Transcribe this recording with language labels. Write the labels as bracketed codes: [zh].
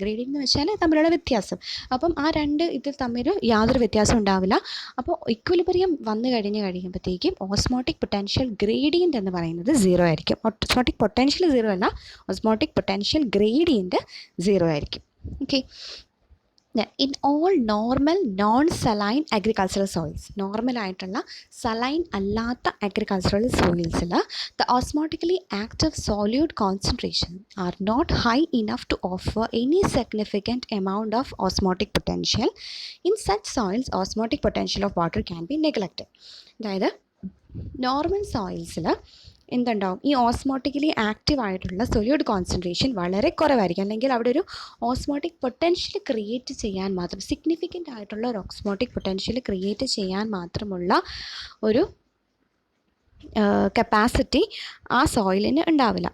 [ml] Gradient എന്ന് വെച്ചാൽ തമ്മിലുള്ള വ്യത്യാസം. അപ്പം ആ രണ്ട് ഇതിൽ തമ്മിൽ യാതൊരു വ്യത്യാസം ഉണ്ടാവില്ല. അപ്പോൾ ഇക്വിലിബ്രിയം വന്നു കഴിയുമ്പോഴത്തേക്കും ഓസ്മോട്ടിക് പൊട്ടൻഷ്യൽ ഗ്രേഡിയൻ്റ് എന്ന് പറയുന്നത് 0 ആയിരിക്കും. ഓസ്മോട്ടിക് പൊട്ടൻഷ്യൽ 0 അല്ല, ഓസ്മോട്ടിക് പൊട്ടൻഷ്യൽ ഗ്രേഡിയൻ്റ് 0 ആയിരിക്കും. [en] okay, in all normal non-saline agricultural soils, [ml] normal ആയിട്ടുള്ള സലൈൻ അല്ലാത്ത agricultural സോയിൽസിൽ [en] the osmotically active solute concentration are not high enough to offer any significant amount of osmotic potential. In such soils osmotic potential of water can be neglected. [ml] അതായത് normal സോയിൽസിൽ എന്തുണ്ടാവും, ഈ ഓസ്മോട്ടിക്കലി active ആയിട്ടുള്ള solute concentration വളരെ കുറവായിരിക്കും, അല്ലെങ്കിൽ അവിടെ ഒരു osmotic potential create ചെയ്യാൻ മാത്രം, സിഗ്നിഫിക്കൻ്റ് ആയിട്ടുള്ള ഒരു ഓസ്മോട്ടിക് പൊട്ടൻഷ്യൽ ക്രിയേറ്റ് ചെയ്യാൻ മാത്രമുള്ള ഒരു കപ്പാസിറ്റി ആ സോയിലിന് ഉണ്ടാവില്ല.